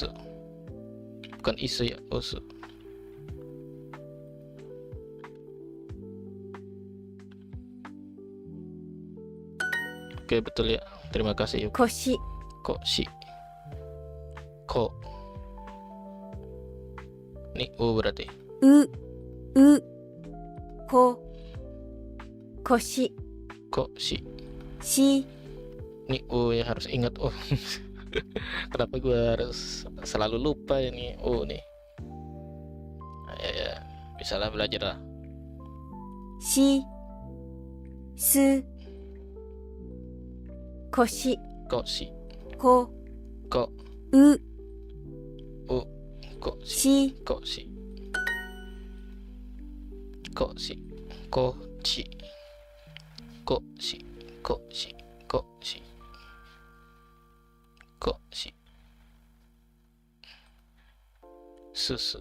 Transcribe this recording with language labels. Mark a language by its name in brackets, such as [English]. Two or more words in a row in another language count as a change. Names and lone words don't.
[Indonesian] Bukan isu ya, usu. Oke, betul ya. Terima kasih yuk. [Japanese] 腰 Koshi. Ko. [Indonesian] Ini U berarti. [Japanese] うこ腰 Koshi. し [Indonesian] Ini U ya, harus ingat U. Kenapa gue harus selalu lupa ini U nih? Ya, bisa lah belajar lah. [Japanese] しす、腰、 koshi, こ、 ko, う、う、腰, し、腰、腰、こち、腰、腰、腰、腰、すす,